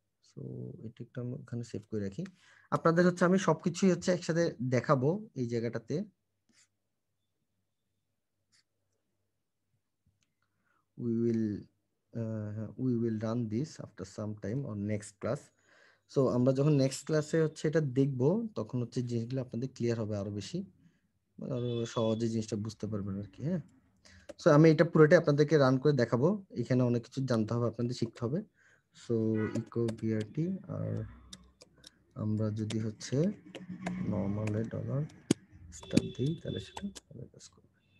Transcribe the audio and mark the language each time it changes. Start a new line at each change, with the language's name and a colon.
Bangla: So এটা একটু আমি ওখানে সেভ করে রাখি। আপনাদের হচ্ছে আমি সবকিছুই হচ্ছে একসাথে দেখাবো এই জায়গাটাতে।
English: we will run this after some time on next class.
Bangla: So আমরা যখন নেক্সট ক্লাসে হচ্ছে এটা দেখব তখন হচ্ছে জিনিসগুলো আপনাদের ক্লিয়ার হবে আরো বেশি, আরো সহজে জিনিসটা বুঝতে পারবেন আর কি। হ্যাঁ, সো আমি এটা পুরোটাই আপনাদেরকে রান করে দেখাবো। এখানে অনেক কিছু জানতে হবে, আপনাদের শিখতে হবে। সো ইকো বিআরটি, আর আমরা যদি হচ্ছে নর্মালে $স্টার দিই তাহলে সেটা কাজ করবে।